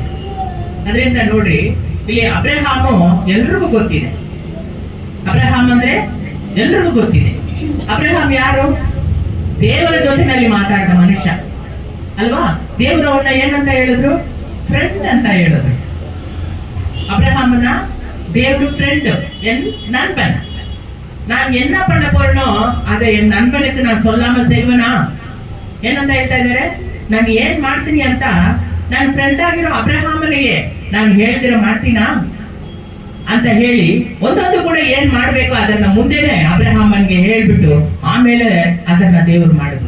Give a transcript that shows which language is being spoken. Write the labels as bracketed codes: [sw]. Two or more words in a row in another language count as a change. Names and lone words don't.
[kn] ಅದರಿಂದ ನೋಡ್ರಿ, ಇಲ್ಲಿ ಅಬ್ರಹಾಮು ಎಲ್ರಿಗೂ ಗೊತ್ತಿದೆ. ಅಬ್ರಹಾಮ್ ಅಂದ್ರೆ ಎಲ್ರಿಗೂ ಗೊತ್ತಿದೆ. ಅಬ್ರಹಾಮ್ ಯಾರು? ದೇವರ ಜೊತೆನಲ್ಲಿ ಮಾತಾಡಿದ ಮನುಷ್ಯ ಅಲ್ವಾ? ದೇವರು ಅವನ್ನ ಏನಂತ ಹೇಳಿದ್ರು? ಫ್ರೆಂಡ್ ಅಂತ ಹೇಳಿದ್ರು. [ta] அப்ரஹாம்னா தேவரு ஃப்ரெண்ட், என் நண்பன். நான் என்ன பண்ண போறேனோ அதை என் நண்பனுக்கு நான் சொல்லாம செய்வேனா? [kn] ಏನಂತ ಹೇಳ್ತಾ ಇದ್ದಾರೆ? ನಾನು ಏನ್ ಮಾಡ್ತೀನಿ ಅಂತ ನನ್ನ ಫ್ರೆಂಡ್ ಆಗಿರೋ ಅಬ್ರಹಾಮನಿಗೆ ನಾನು ಹೇಳಿದಿರೋ ಮಾಡ್ತೀನಾ ಅಂತ ಹೇಳಿ ಒಂದೊಂದು ಕೂಡ ಏನ್ ಮಾಡ್ಬೇಕು ಅದನ್ನ ಮುಂದೆನೆ ಅಬ್ರಹಾಮನ್ಗೆ ಹೇಳ್ಬಿಟ್ಟು ಆಮೇಲೆ ಅದನ್ನ ದೇವರು ಮಾಡಿದ್ರು.